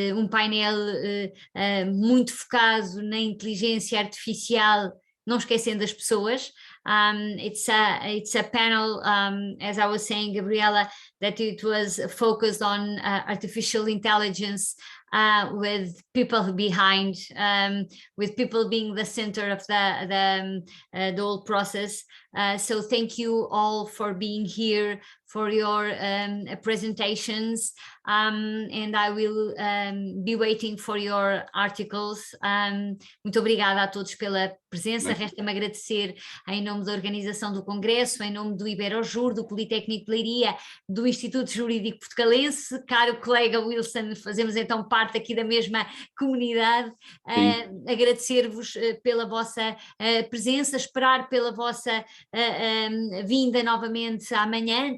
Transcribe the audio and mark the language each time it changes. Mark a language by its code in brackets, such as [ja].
[pt] Painel muito focado na inteligência artificial, não esquecendo as pessoas. [en] It's a panel, as I was saying, Gabriela, that it was focused on artificial intelligence with people behind, with people being the center of the whole process. So thank you all for being here, for your presentations, and I will be waiting for your articles. [pt] Muito obrigada a todos pela presença. Resta-me agradecer em nome da organização do Congresso, em nome do Iberojur, do Politécnico de Leiria, do Instituto Jurídico Portugalense. Caro colega Wilson, fazemos então parte aqui da mesma comunidade. Agradecer-vos pela vossa presença, esperar pela vossa vinda novamente amanhã.